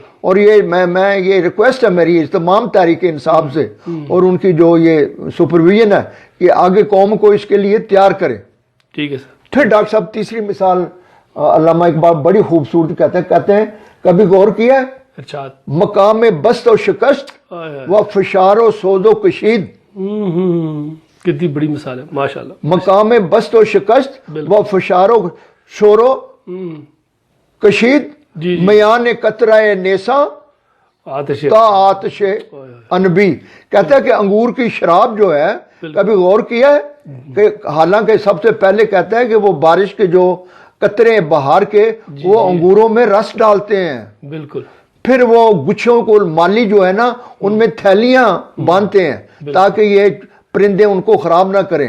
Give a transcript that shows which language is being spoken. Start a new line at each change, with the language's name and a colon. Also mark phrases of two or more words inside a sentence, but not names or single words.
Urdu: اور یہ میں یہ ریکویسٹ ہے میری تمام تحریک انصاف سے اور ان کی جو یہ سپرویژن ہے کہ آگے قوم کو اس کے لیے تیار کرے. ٹھیک ہے سر. پھر ڈاکٹر صاحب تیسری مثال علامہ اقبال بڑی خوبصورت کہتے ہیں کبھی غور کیا ہے ارشاد
Persian: مقام بست و شکست و فشار و سوز و کشید.
Urdu: کتنی بڑی مثال ہے ماشاءاللہ.
Persian: مقام بست و شکست و فشار و شور و کشید میان قطرہ نیسا تا آتش انبی.
Urdu: کہتا ہے کہ انگور کی شراب جو ہے کبھی غور کیا ہے کہ حالانکہ سب سے پہلے کہتا ہے کہ وہ بارش کے جو قطرے بہار کے وہ انگوروں میں رس ڈالتے ہیں. بالکل. پھر وہ گچھوں کو مالی جو ہے نا ان میں تھیلیاں باندھتے ہیں تاکہ یہ پرندے ان کو خراب نہ کریں.